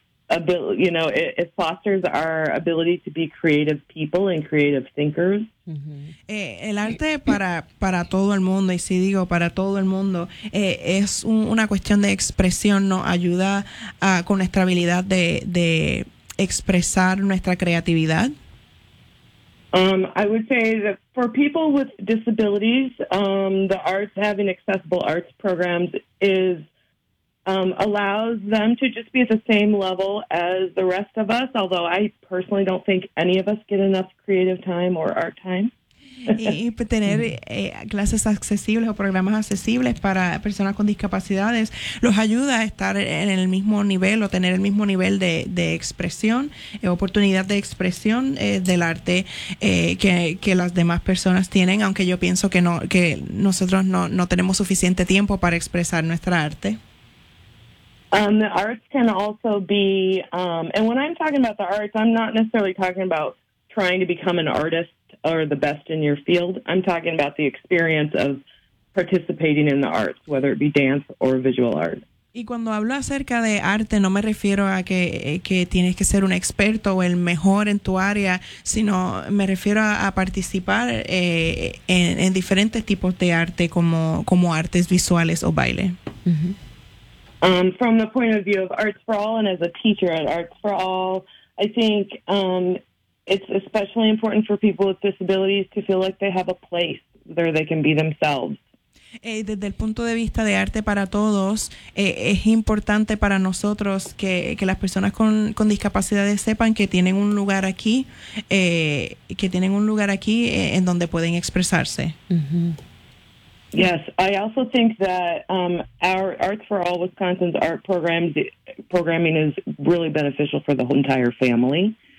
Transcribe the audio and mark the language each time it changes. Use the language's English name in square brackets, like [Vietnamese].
[English] it fosters our ability to be creative people and creative thinkers. Uh-huh. [Spanish] El arte para todo el mundo, y si digo para todo el mundo, es una cuestión de expresión, ¿no? Ayuda con nuestra habilidad de expresar nuestra creatividad. [English] I would say that for people with disabilities, the arts, having accessible arts programs allows them to just be at the same level as the rest of us, although I personally don't think any of us get enough creative time or art time. [Spanish] Y tener clases accesibles o programas accesibles para personas con discapacidades los ayuda a estar en el mismo nivel o tener el mismo nivel de expresión, oportunidad de expresión del arte que las demás personas tienen, aunque yo pienso que nosotros no tenemos suficiente tiempo para expresar nuestra arte. [English] The arts can also be, and when I'm talking about the arts, I'm not necessarily talking about trying to become an artist or the best in your field. I'm talking about the experience of participating in the arts, whether it be dance or visual art. [Spanish] Y cuando hablo acerca de arte, no me refiero a que tienes que ser un experto o el mejor en tu área, sino me refiero a participar en diferentes tipos de arte como artes visuales o baile. Uh-huh. [English] From the point of view of Arts for All and as a teacher at Arts for All, I think it's especially important for people with disabilities to feel like they have a place where they can be themselves. [Spanish] Desde el punto de vista de Arte para Todos, es importante para nosotros que las personas con discapacidades sepan que tienen un lugar aquí, en donde pueden expresarse. Mm-hmm. [English] Yes, I also think that our Arts for All Wisconsin's art programming is really beneficial for the whole entire family.